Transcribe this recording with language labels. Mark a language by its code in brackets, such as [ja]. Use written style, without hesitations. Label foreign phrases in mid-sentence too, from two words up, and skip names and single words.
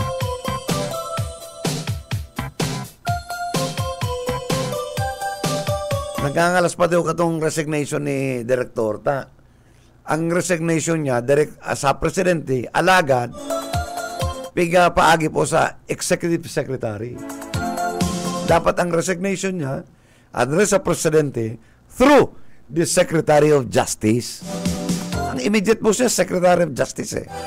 [bik] Nagkangalas pa daw katong resignation ni Director. Ang resignation niya, sa Presidente, alagad, piga paagi po sa Executive Secretary. Dapat ang resignation niya, address sa Presidente, [en] through the Secretary of Justice. [bik] Ang immediate po siya, [en] Secretary of Justice